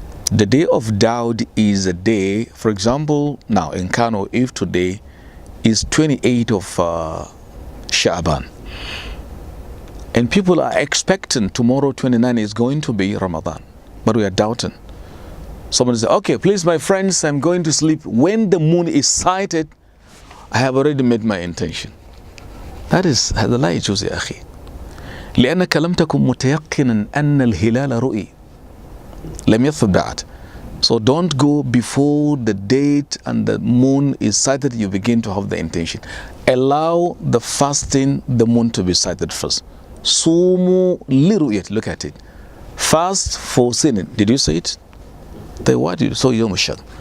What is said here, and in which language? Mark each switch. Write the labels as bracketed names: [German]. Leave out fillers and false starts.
[English] The day of doubt is a day, for example, now in Kano, if today is 28th of Sha'ban, and people are expecting tomorrow 29 is going to be Ramadan, but we are doubting. Somebody says, okay, please my friends, I'm going to sleep. When the moon is sighted, I have already made my intention. That is [Arabic] هذا لا يجوز يا أخي لأنك لم تكن متيقنا أن الهلال رؤي لم يثبت بعد. [English] So don't go before the date and the moon is sighted, you begin to have the intention. Allow the fasting, the moon to be sighted first. Sumu liruyat, look at it. Fast for sinning. Did you say it? Then why do you? So Yawm al-Shak.